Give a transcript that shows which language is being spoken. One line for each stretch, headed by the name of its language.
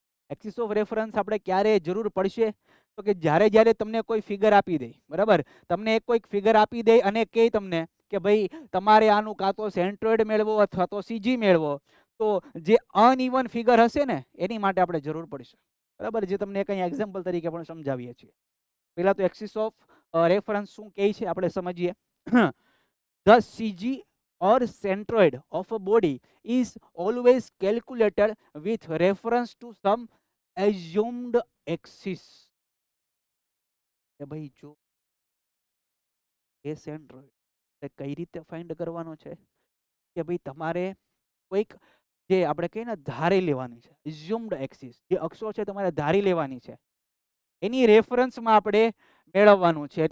Gujarati: Axis of reference આપણે ક્યારે જરૂર પડશે, તો કે જ્યારે તમને કોઈ ફિગર આપી દે, બરાબર, તમને એક કોઈક ફિગર આપી દે અને કહે તમને કે ભાઈ તમારે આનું કાં તો સેન્ટ્રોઇડ મેળવો અથવા તો સીજી મેળવો, તો જે અનઇવન ફિગર હશે ને એની માટે આપણે જરૂર પડશે, બરાબર. જે તમને કંઈ એક્ઝામ્પલ તરીકે પણ સમજાવીએ છીએ. પહેલાં તો એક્સિસ ઓફ રેફરન્સ શું કહે છે આપણે સમજીએ.
English: The CG or centroid of a body is always calculated with reference to some assumed axis.
Gujarati: કે ભાઈ જો એ સેન્ટ્રોઇડ કઈ રીતે ફાઇન્ડ કરવાનો છે કે ભાઈ તમારે કોઈક જે આપણે કહીએ ને ધારી લેવાની છે, એઝ્યુમ્ડ એક્સિસ, જે અક્ષો છે તમારે ધારી લેવાની છે, એની રેફરન્સમાં આપણે મેળવવાનું છે.